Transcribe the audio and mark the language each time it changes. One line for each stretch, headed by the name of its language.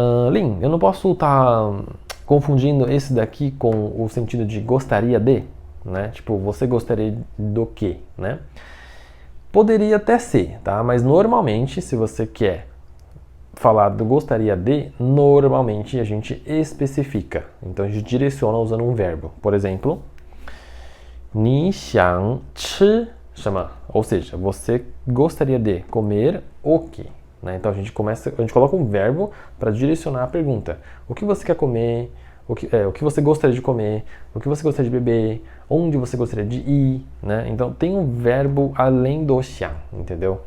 Portuguese: Lin, eu não posso estar confundindo esse daqui com o sentido de gostaria de, né? Tipo, você gostaria do quê, né? Poderia até ser, tá? Mas normalmente, se você quer falar do gostaria de, normalmente a gente especifica. Então a gente direciona usando um verbo. Por exemplo,
Chinese: 你想吃什么?
Portuguese: Ou seja, você gostaria de comer o quê? Né? Então a gente coloca um verbo para direcionar a pergunta. O que você quer comer? O que você gostaria de comer? O que você gostaria de beber? Onde você gostaria de ir? Né? Então tem um verbo além do xiang, entendeu?